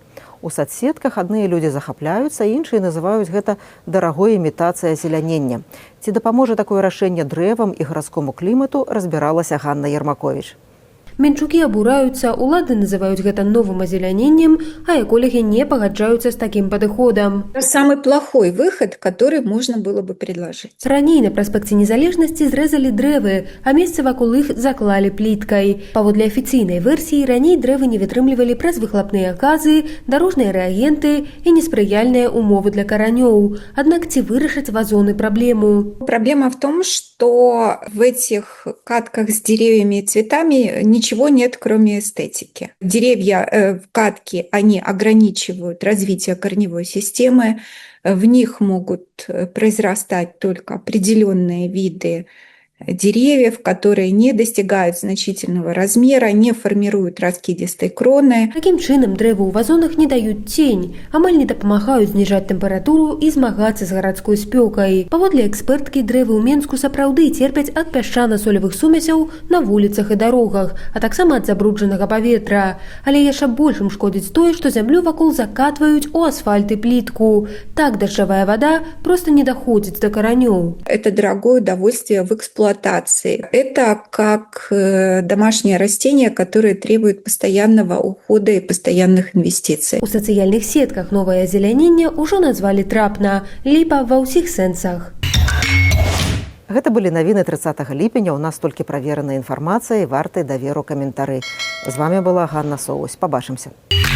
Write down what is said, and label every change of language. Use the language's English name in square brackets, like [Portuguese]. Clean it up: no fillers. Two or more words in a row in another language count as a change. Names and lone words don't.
[Belarusian] У садсетках адныя людзі захапляюцца, іншыя называюць гэта дарагой імітацыяй азелянення. Ці дапаможа такое рашэнне дрэвам і гарадскому клімату, разбіралася Ганна Ермакович. Менчукі абураюцца, улады называюць гэта новым азеляненнем, а эколаги не пагаджаюцца з такім падыходам. [Russian] Самый плохой выход, который можно было бы предложить. [Belarusian] Раней на праспекце Незалежнасці зрэзалі дрэвы, а месцы вакол іх заклалі пліткай. Паводле афіцыйнай версіі, раней дрэвы не вытрымлівалі праз выхлапныя газы, дарожныя рэагенты і неспрыяльныя умовы для каранёў. Аднак ці вырашаць вазоны праблему? [Russian] Проблема в том, что в этих катках с деревьями и цветами ничего нет, кроме эстетики. Деревья в катке, они ограничивают развитие корневой системы, в них могут произрастать только определенные виды деревьев, которые не достигают значительного размера, не формируют раскидистые кроны. [Belarusian] Таким чынам дрэвы ў вазонах не даюць цень, амаль не дапамагаюць зніжаць тэмпературу і змагацца з гарадской спёкай. Паводле эксперткі, дрэвы ў Менску сапраўды церпяць ад пясчана-солевых сумесяў на вуліцах і дарогах, а таксама ад забруджанага паветра. Але яшчэ большым шкодзіць тое, што зямлю вакол закатваюць у асфальт і плітку. Так дажджавая вада проста не даходзіць да каранёў. [Russian] Это дорогое удовольствие в эксплуатации. Это как домашнее растение, которое требует постоянного ухода и постоянных инвестиций. [Belarusian] У сацыяльных сетках новае азеляненне ўжо назвалі трапна, ліпа ва ўсіх сэнсах. Гэта былі навіны 30 ліпеня. У нас толькі правераная інфармацыя і вартыя даверу каментары. З вами была Ганна Соусь. Пабачымся.